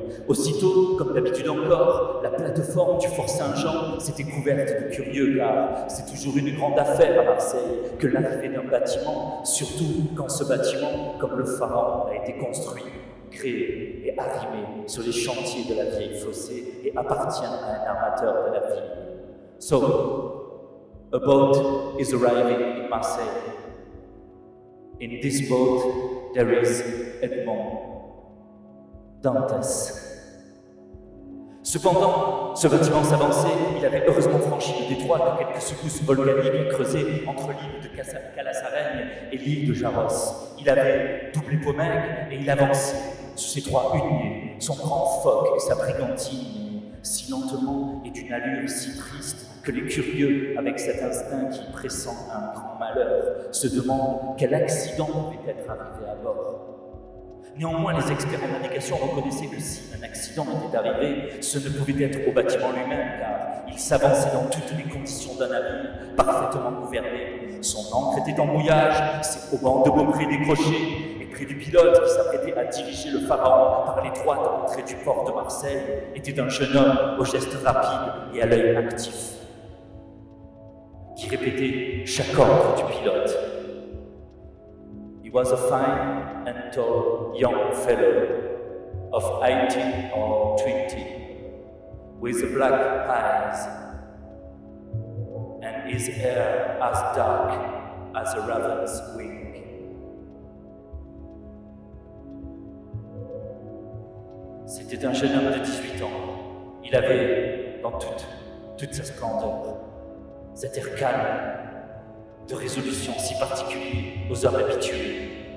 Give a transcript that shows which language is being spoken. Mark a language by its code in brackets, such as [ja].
[fr] Aussitôt, comme d'habitude encore, la plateforme du Fort Saint-Jean s'était couverte de curieux car c'est toujours une grande affaire à Marseille que l'arrivée d'un bâtiment, surtout quand ce bâtiment, comme le pharaon, a été construit, créé et arrimé sur les chantiers de la vieille fossée et appartient à un armateur de la ville. [en] So, a boat is arriving in Marseille. In this boat, there is Edmond Dantes. [fr] Cependant, ce bâtiment s'avançait, il avait heureusement franchi le détroit que quelques secousses volcaniques creusaient entre l'île de Calassareigne et l'île de Jaros. Il avait doublé Pomègue et il avançait sous ses trois huniers, son grand phoque et sa brigantine, si lentement et d'une allure si triste que les curieux, avec cet instinct qui pressent un grand malheur, se demandent quel accident pouvait être arrivé à bord. Néanmoins, les experts en navigation reconnaissaient que si un accident était arrivé, ce ne pouvait être au bâtiment lui-même, car il s'avançait dans toutes les conditions d'un navire, parfaitement gouverné. Son ancre était en mouillage, ses haubans de beaupré décrochés, et près du pilote qui s'apprêtait à diriger le pharaon par l'étroite entrée du port de Marseille, était un jeune homme aux gestes rapides et à l'œil actif, qui répétait chaque ordre du pilote. [en] He was a fine and tall young fellow of 18 or 20, with black eyes and his hair as dark as a raven's wing. [fr] C'était un jeune homme de 18 ans. Il avait, dans toute sa splendeur, cet air calme, de résolution si particulier aux hommes habitués.